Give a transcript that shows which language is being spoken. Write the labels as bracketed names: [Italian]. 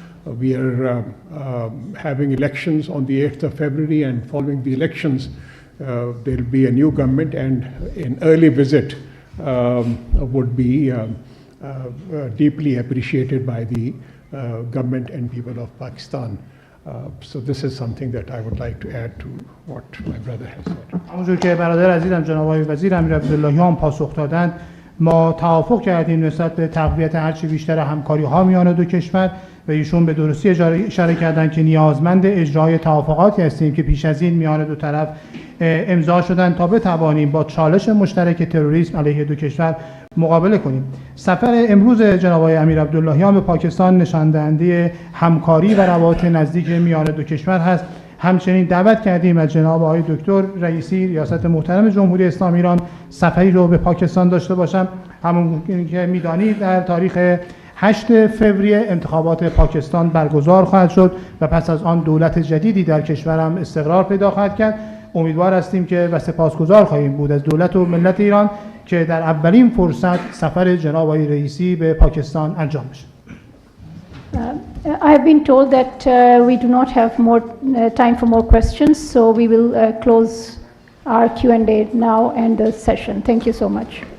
[English] We are having elections on the 8th of February, and following the elections, there will be a new government, and an early visit would be deeply appreciated by the government and people of Pakistan. So this is something that I would like to add to what my brother has said. [Persian] همونجور که برادر عزیزم جناب آقای وزیر امیر عبداللهیان پاسخ دادند، ما توافق کردیم نسبت به تقویت هرچی بیشتر همکاری‌ها میان دو کشور و ایشون به درستی اشاره کردند که نیازمند اجرای توافقاتی هستیم که پیش از این میان دو طرف امضا شدند تا بتوانیم با چالش مشترک تروریسم علیه دو کشور مقابله کنیم. سفر امروز جناب آقای امیر عبداللهیان به پاکستان نشان دهنده همکاری و روابط نزدیک میان دو کشور هست. همچنین دعوت کردیم از جناب آقای دکتر رئیسی ریاست محترم جمهوری اسلامی ایران سفری رو به پاکستان داشته باشم. همون که میدانید در تاریخ 8 فوریه انتخابات پاکستان برگزار خواهد شد و پس از آن دولت جدیدی در کشورم استقرار پیدا خواهد کرد. امیدوار هستیم که و سپاسگزار خواهیم بود از دولت و ملت ایران که در اولین فرصت سفر جناب آقای رئیسی به پاکستان انجام بشه. [English] I have been told that we do not have more time for more questions, so we will close our Q&A now and the session. Thank you so much.